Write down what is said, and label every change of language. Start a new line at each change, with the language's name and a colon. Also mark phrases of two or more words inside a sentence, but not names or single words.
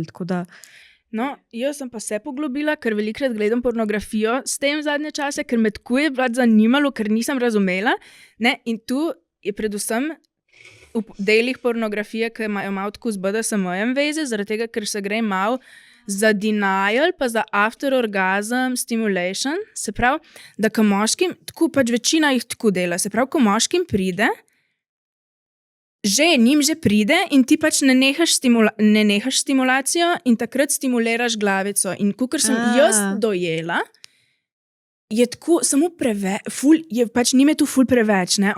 Slovenian: No, jaz sem pa se poglobila, ker velikrat gledam pornografijo s tem zadnje čase, ker me tako je zanimalo, ker nisem razumela. Ne? In tu je predvsem v delih pornografije, ki imajo malo tako z BDSM-jem veze, zaradi tega, ker se gre malo za denial, pa za
English: after orgasm stimulation.
Slovenian: Se pravi, da ko moškim, tako pač večina jih tako dela, se pravi, ko moškim pride, njim že pride in ti pač ne nehaš stimulacijo in takrat stimuliraš glavico. In kakor sem jaz dojela, je tako samo preveč, pač njim je tu ful preveč, ne?